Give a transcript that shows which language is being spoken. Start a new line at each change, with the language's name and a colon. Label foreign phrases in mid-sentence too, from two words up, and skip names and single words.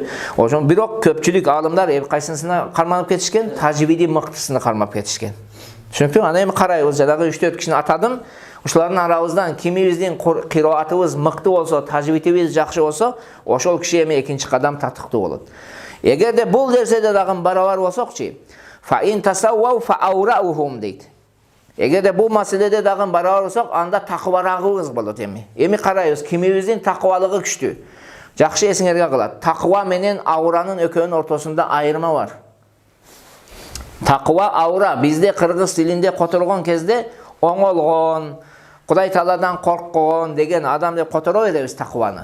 Kyrgyz: Ошон бирок көпчүлүк аалымдар кайсысына карманып кетишкен? Тажвиди мыктысына кармап кетишкен. Түшүнүктүбү? Аны эми карайбыз, жанагы 3-4 кишини атадым. Ушулардын арабыздан кимибиздин кыроатыбыз мыкты болсо, тажвидибиз жакшы болсо, ошол киши эми экинчи кадам татыктуу болот. Эгерде бул нерседе дагы барабар болсокчу,
Arabic: فإن تساووا فأورعهم дейт.
Kyrgyz: Эгерде бул маселеде дагы барабар болсок, анда такыбарагыбыз болот эми. Эми карайбыз, кимибиздин такыбалыгы күчтүү. Жакшы эсиңерге калат. Такыба менен ауранын экөөнүн ортосунда айырма бар. Такыба аура бизде кыргыз тилинде которгон кезде оңолгон, Кудай Тааладан корккон деген адам деп которо беребиз такыбаны.